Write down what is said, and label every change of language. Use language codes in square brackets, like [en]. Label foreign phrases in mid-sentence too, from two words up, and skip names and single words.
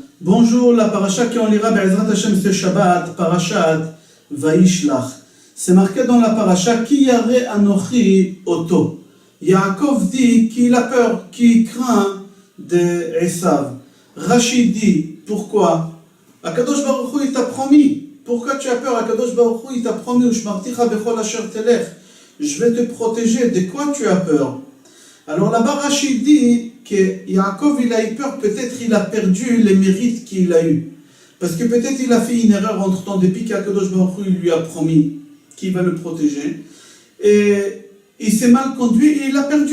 [fr] Bonjour, la paracha qu'on lira [he] בעזרת השם [fr] ce Shabbat, parashat Vaishlach. C'est marqué dans la paracha [he] כי ירא אנכי אותו. [fr] Yaakov dit qu'il a peur, qu'il craint de Esav. Rachid dit pourquoi? [he] הקדוש ברוך הוא [fr] il t'a promis. Pourquoi tu as peur? [he] הקדוש ברוך הוא [fr] il t'a promis [he] ושמרתיך בכל אשר תלך. [fr] Je vais te protéger. De quoi tu as peur? Alors là-bas Rachid dit que Yaakov il a eu peur, peut-être il a perdu les mérites qu'il a eu. Parce que peut-être il a fait une erreur entre temps depuis qu' [he] הקדוש ברוך הוא [fr] lui a promis qu'il va le protéger. Et il s'est mal conduit et il a perdu.